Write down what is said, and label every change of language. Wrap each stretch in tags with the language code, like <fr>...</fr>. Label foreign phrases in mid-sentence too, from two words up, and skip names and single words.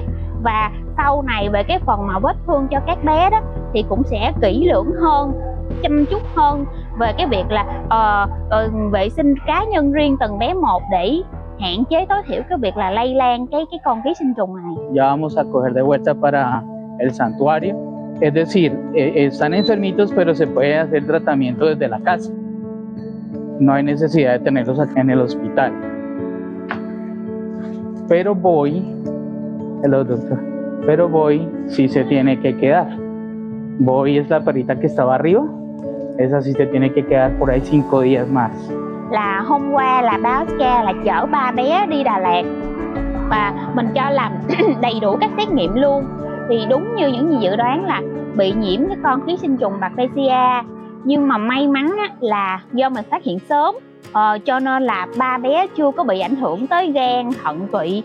<vi>Và sau này về cái phần mà vết thương cho các bé đó thì cũng sẽ kỹ lưỡng hơn, chăm chút hơn về cái việc là vệ sinh cá nhân riêng từng bé một để hạn chế tối thiểu cái việc là lây lan cái con ký sinh trùng này.</vi> <es>Ya vamos a coger de vuelta para el santuario Es decir, están enfermitos, pero se puede hacer tratamiento desde la casa. No hay necesidad de tenerlos acá en el hospital. Pero Boy,</es> <en>hello doctor,</en> <es>pero Boy sí se tiene que quedar. Boy es la perrita que estaba arriba. Esa sí se tiene que quedar por ahí 5 días más.</es> <vi>Là hôm qua là báo cha là chở 3 bé đi Đà Lạt và mình cho làm đầy đủ các xét nghiệm luôn, thì đúng như những gì dự đoán là bị nhiễm cái con ký sinh trùng Babesia. Nhưng mà may mắn á, là do mình phát hiện sớm, cho nên là 3 bé chưa có bị ảnh hưởng tới gan, thận, tụy.</vi>